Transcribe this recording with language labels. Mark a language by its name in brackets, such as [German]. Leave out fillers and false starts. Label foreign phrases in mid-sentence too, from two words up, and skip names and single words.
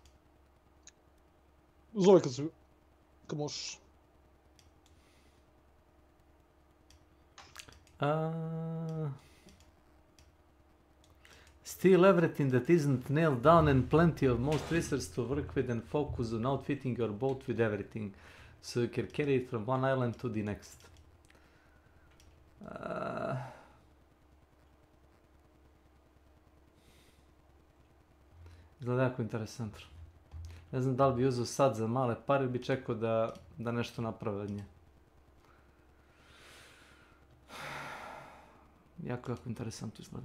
[Serbian] Zove kad možeš. [English] Still everything that isn't nailed down and plenty of most research to work with and focus on outfitting your boat with everything. So you can carry it from one island to the next. [Serbian] Izgleda jako interesantno. Ne znam da li bi uzeo sad za male pare ili bi čekao da nešto naprave od nje. Jako interesantno izgleda.